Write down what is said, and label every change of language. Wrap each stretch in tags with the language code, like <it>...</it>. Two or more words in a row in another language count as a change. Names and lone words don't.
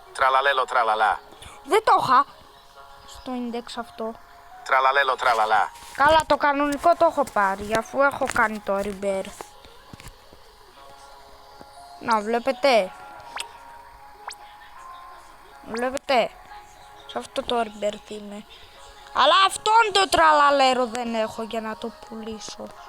<el>Tralalelo tralala. Δεν το είχα στο index αυτό. Tralalelo tralala. Καλά, το κανονικό το έχω πάρει, αφού έχω κάνει το rebirth. Να, βλέπετε. Βλέπετε. Σε αυτό το rebirth είμαι. Αλλά αυτόν το τραλαλέρο δεν έχω για να το πουλήσω.</el>